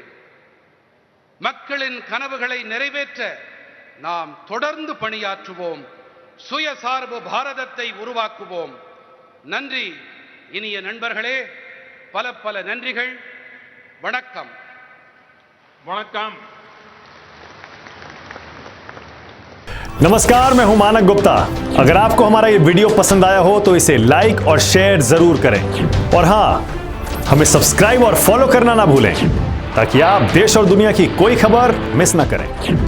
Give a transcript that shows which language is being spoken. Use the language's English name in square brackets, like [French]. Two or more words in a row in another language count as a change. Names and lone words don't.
[Tamil] மக்களின் கனவுகளை நிறைவேற்ற நாம் தொடர்ந்து பணியாற்றுவோம். சுயசார்பு பாரதத்தை உருவாக்குவோம். நன்றி இனிய நண்பர்களே, பல பல நன்றிகள். வணக்கம். वणक्कम. [Hindi] नमस्कार, मैं हूं मानक गुप्ता। अगर आपको हमारा ये वीडियो पसंद आया हो तो इसे लाइक और शेयर जरूर करें और हां, हमें सब्सक्राइब और फॉलो करना ना भूलें ताकि आप देश और दुनिया की कोई खबर मिस ना करें।